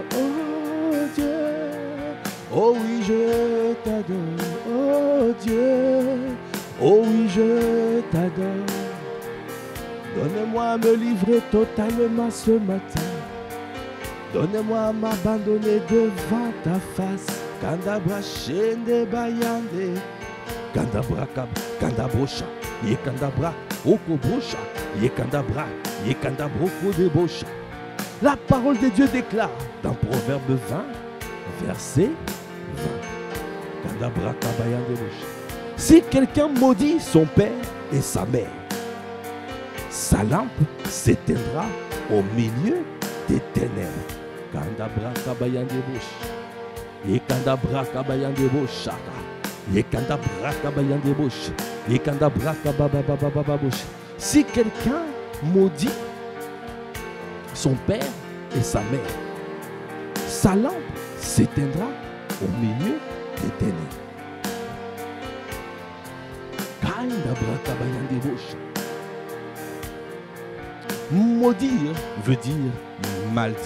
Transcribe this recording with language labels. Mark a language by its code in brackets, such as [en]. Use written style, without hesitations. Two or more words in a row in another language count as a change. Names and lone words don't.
[fr] Oh Dieu, oh oui, je t'adore. Oh Dieu, oh oui, je t'adore. Donne-moi à me livrer totalement ce matin. Donne-moi à m'abandonner devant ta face. Kandabra shende bayande. Kandabra kandabosha. Yekandabra okobosha. Yekandabra yekandabroko debosha. La parole de Dieu déclare dans Proverbe 20, verset 20. Kandabra kabayande bosha. Si quelqu'un maudit son père et sa mère, sa lampe s'éteindra au milieu des ténèbres. Kandabra kabayande bosha. Yekandabra kabayande bosha. Yekandabra kabayande bosha. Yekandabra kabababababa bosha. Si quelqu'un maudit son père et sa mère, sa lampe s'éteindra au milieu des ténèbres. Maudire veut dire mal dire.